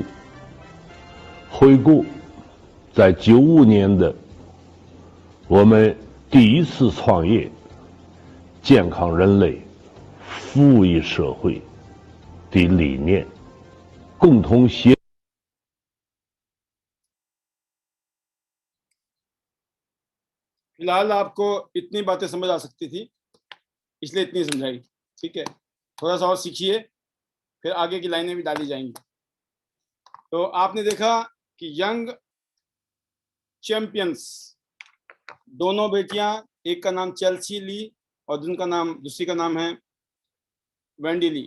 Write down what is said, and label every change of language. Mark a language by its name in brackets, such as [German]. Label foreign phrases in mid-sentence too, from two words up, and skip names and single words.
[Chinese] 回顾。在95年的我们第一次创业，健康人类、服务于社会的理念，共同协。 [Hindi] फिलहाल आपको इतनी बातें समझ आ सकती थी, इसलिए इतनी समझाई। ठीक है, थोड़ा सा और सीखिए, फिर आगे की लाइनें भी डाली जाएंगी। तो आपने देखा कि [English] young champions, [Hindi] दोनों बेटियां, एक का नाम चेल्सी ली और दूसरी का नाम है वेंडी ली।